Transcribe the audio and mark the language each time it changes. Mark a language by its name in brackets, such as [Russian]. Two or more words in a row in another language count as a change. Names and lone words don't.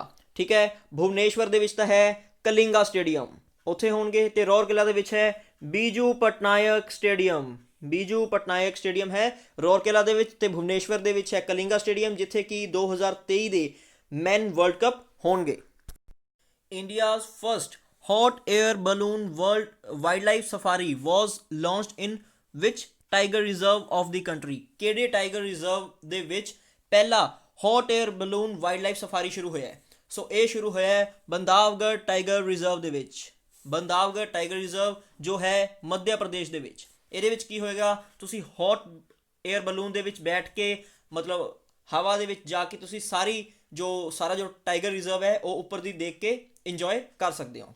[Punjabi] ਠੀਕ ਹੈ, ਭੁਵਨੇਸ਼ਵਰ ਦੇ ਵਿੱਚ ਤਾਂ ਹੈ ਕਲਿੰਗਾ ਸਟੇਡੀਅਮ, ਉੱਥੇ ਹੋਣਗੇ। ਤੇ ਰੌਰਕੇਲਾ ਦੇ ਵਿੱਚ ਹੈ ਬੀਜੂ ਪਟਨਾਇਕ ਸਟੇਡੀਅਮ। ਬੀਜੂ ਪਟਨਾਇਕ ਸਟੇਡੀਅਮ ਹੈ ਰੌਰਕੇਲਾ ਦੇ ਵਿੱਚ, ਤੇ ਭੁਵਨੇਸ਼ਵਰ ਦੇ ਵਿੱਚ ਹੈ ਕਲਿੰਗਾ ਸਟੇਡੀਅਮ, ਜਿੱਥੇ ਕਿ 2023 ਦੇ [English] men World Cup [Punjabi] ਹੋਣਗੇ। [English] India's first hot air balloon wildlife safari was launched in which tiger reserve of the country? [Punjabi] ਕਿਹੜੇ ਟਾਈਗਰ ਰਿਜ਼ਰਵ ਦੇ ਵਿੱਚ ਪਹਿਲਾ [English] hot air balloon wildlife safari [Punjabi] ਸ਼ੁਰੂ ਹੋਇਆ ਹੈ? ਸੋ ਇਹ ਸ਼ੁਰੂ ਹੋਇਆ ਹੈ ਬੰਦਾਵਗੜ੍ਹ ਟਾਈਗਰ ਰਿਜ਼ਰਵ ਦੇ ਵਿੱਚ। ਬੰਦਾਵਗੜ੍ਹ ਟਾਈਗਰ ਰਿਜ਼ਰਵ ਜੋ ਹੈ ਮੱਧ ਪ੍ਰਦੇਸ਼ ਦੇ ਵਿੱਚ। ਇਹਦੇ ਵਿੱਚ ਕੀ ਹੋਏਗਾ? ਤੁਸੀਂ [English] hot air balloon [Punjabi] ਦੇ ਵਿੱਚ ਬੈਠ ਕੇ, ਮਤਲਬ ਹਵਾ ਦੇ ਵਿੱਚ ਜਾ ਕੇ ਤੁਸੀਂ ਸਾਰਾ ਜੋ ਟਾਈਗਰ ਰਿਜ਼ਰਵ ਹੈ ਉਹ ਉੱਪਰ ਦੀ ਦੇਖ ਕੇ ਇੰਜੋਏ ਕਰ ਸਕਦੇ ਹੋ।